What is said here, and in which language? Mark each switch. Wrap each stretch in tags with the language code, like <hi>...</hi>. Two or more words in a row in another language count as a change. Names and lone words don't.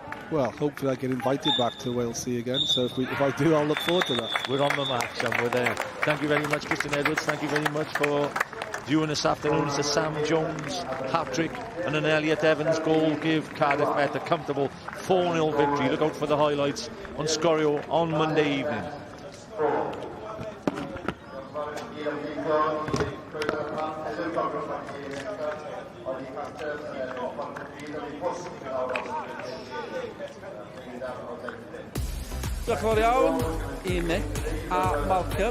<en>Well, hopefully I get invited back to Wales Sea again, so if I do, I'll look forward to that. We're on the match and we're there. Thank you very much, Christian Edwards. Thank you very much for viewing this afternoon. It's a Sam Jones hat-trick and an Elliot Evans goal give Cardiff Met a comfortable 4-0 victory. Look out for the highlights on Sgorio on Monday evening.</en> <cy>Diolch yn fawr iawn I Nick a Malcolm.</cy>